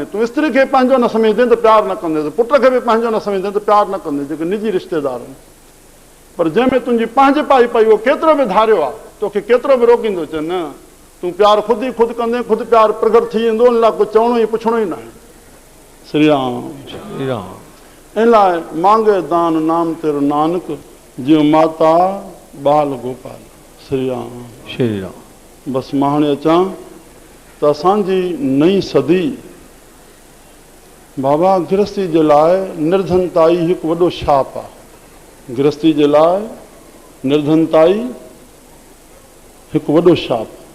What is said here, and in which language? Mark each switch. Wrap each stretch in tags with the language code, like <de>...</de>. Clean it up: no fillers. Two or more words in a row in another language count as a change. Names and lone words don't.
<sd>तूं स्त्री खे पंहिंजो न सम्झंदे त प्यारु न कंदे, पुट खे बि पंहिंजो न सम्झंदे त प्यारु न कंदे, जेके निजी रिश्तेदार आहिनि। पर जंहिंमें तुंहिंजी पंहिंजे पाई पई, उहो केतिरो बि धारियो आहे, तोखे केतिरो बि रोकींदो। चए न, तूं प्यारु ख़ुदि ई ख़ुदि कंदे, ख़ुदि प्यारु प्रगट थी वेंदो। इन लाइ कुझु चवणो ई पुछणो ई न आहे। श्री राम श्री राम। इन लाइ</sd> <hi>मांगे दान नाम तेरो नानक जियो माता बाल गोपाल।</hi> <sd>श्री राम श्री राम। बसि मां हाणे अचां त असांजी नई सदी बाबा गृहस्थी जे लाइ निर्धनताई हिकु वॾो शाप आहे। गृहस्थी जे लाइ निर्धनताई हिकु वॾो शाप।</sd>